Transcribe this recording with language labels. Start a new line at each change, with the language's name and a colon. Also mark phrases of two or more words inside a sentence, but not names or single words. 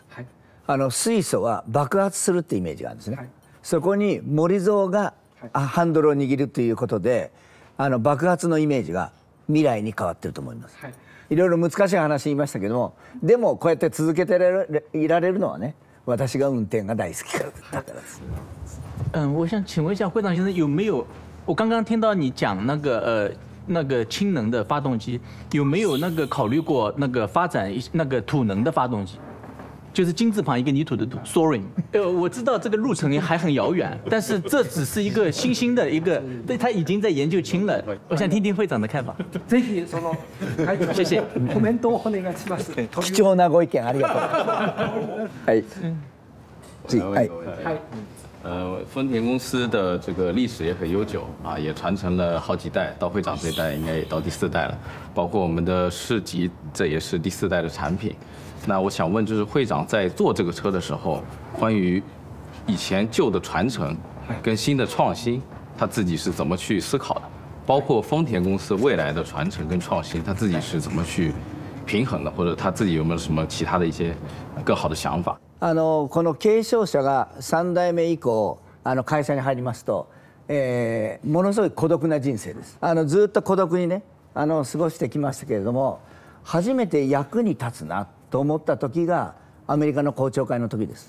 Japanese: 水素は爆発するってイメージがあるんですね。そこに森蔵がハンドルを握るということで、爆発のイメージが未来に変わってると思います。いろいろ難しい話言いましたけども、でもこうやって続けていられるのはね、私が運転が大好きだからです。
Chinese: 我想请问一下会长先生，有没有我刚刚听到你讲那个氢能的发动机，有没有考虑过发展土能的发动机？就是金字旁一个泥土的土 ，Soaring。我知道这个路程还很遥远，但是这只是一个新兴的一个，对他已经在研究氢了。我想听听会長的看法。
Japanese: ぜひ謝謝。コメントをお願いします。貴重なご意見ありがとう。はい。
Chinese: 丰田公司的这个历史也很悠久啊，也传承了好几代，到会长这代应该也到第4代了，包括我们的市级，这也是第4代的产品。那我想问，就是会长在做这个车的时候，关于以前旧的传承跟新的创新，他自己是怎么去思考的？包括丰田公司未来的传承跟创新，他自己是怎么去平衡的，或者他自己有没有什么其他的一些更好的想法？
Japanese: この継承者が3代目以降会社に入りますと、ものすごい孤独な人生です。ずっと孤独にね過ごしてきましたけれども、初めて役に立つなと思った時がアメリカの公聴会の時です。